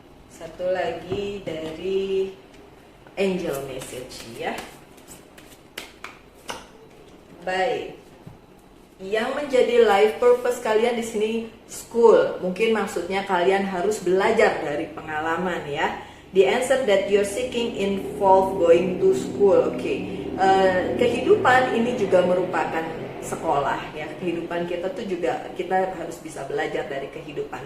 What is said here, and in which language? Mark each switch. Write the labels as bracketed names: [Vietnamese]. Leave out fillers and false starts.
[Indonesian] Satu lagi dari angel message ya. Baik. Yang menjadi life purpose kalian di sini school. Mungkin maksudnya kalian harus belajar dari pengalaman ya. [English] The answer that you're seeking involve going to school. Oke. [Indonesian] Kehidupan ini juga merupakan sekolah ya. Kehidupan kita tuh juga kita harus bisa belajar dari kehidupan.